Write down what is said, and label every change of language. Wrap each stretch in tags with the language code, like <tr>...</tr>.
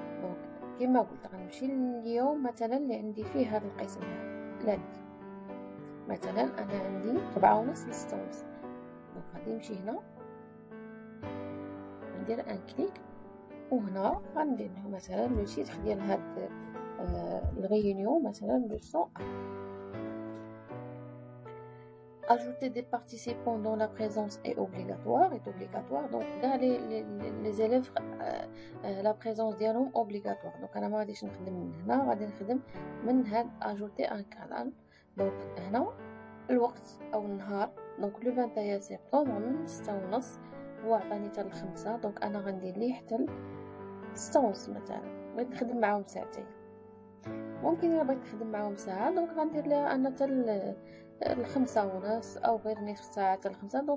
<ar>دونك كما قلت غنمشي اليوم مثلا اللي عندي فيه هذا القسم هذا لاندي، مثلا انا عندي 4 ونص ل 6 ونص. دونك غادي نمشي هنا ندير ان كليك، وهنا غندير له مثلا لو تيتر ديال هاد الريونيون مثلا لو سون.</ar> <fr>Ajouter des participants dont la présence est obligatoire. Donc les élèves la présence</fr> <ar>ديالهم</ar> <fr>obligatoire.</fr> <ar>Donc انا ما غاديش نخدم من هنا، غادي نخدم من هاد</ar> <fr>ajouter un canal.</fr> <ar>دونك هنا الوقت او النهار، دونك لو 21 سبتمبر من 6 ونص، هو عطاني حتى ل5. دونك انا غندير ليه حتى 6 ونص مثلا. بغيت نخدم معاهم ساعتين، ممكن الا بغيت نخدم معاهم ساعه دونك غندير لها انا حتى ل5 ونص، او غير نصف ساعه حتى ل5.</ar>